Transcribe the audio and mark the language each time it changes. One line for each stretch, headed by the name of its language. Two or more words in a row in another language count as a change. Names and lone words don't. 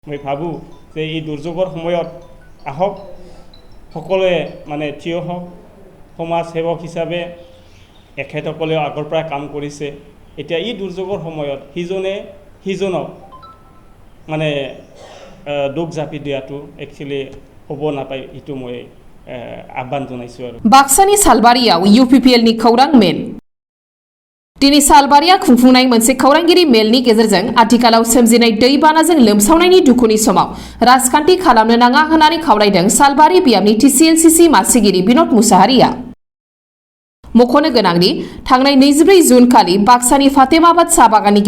Assamese: মই ভাবোঁ যে এই দুৰ্যোগৰ সময়ত আহক সকলোৱে মানে থিয় হওক সমাজ সেৱক হিচাপে এখেতসকলেও আগৰ পৰা কাম কৰিছে এতিয়া এই দুৰ্যোগৰ সময়ত সিজনক মানে দুখ জাপি দিয়াটো একচুৱেলি হ'ব নাপায় এইটো মই আহ্বান জনাইছোঁ আৰু
Bodo: बाक्सानि सालबारियाव UPPL नि खौरां मेल दिनै सालबारिया खुंफुंनाय मोनसे खौरांगिरि मेलनि गेजेरजों आथिखालाव सोमजिनाय दैबानाजों लोमसावनायनि दुखुनि समाव राजखान्थि खालामनो नाङा होननानै खावलायदों सालबारि बियाबनि TCLCC मासिगिरि बिनोद मुसाहारिया मख'नो गोनांदि थांनाय 24 जुन खालि बाक्सानि फातेमाबाद साहा बागाननि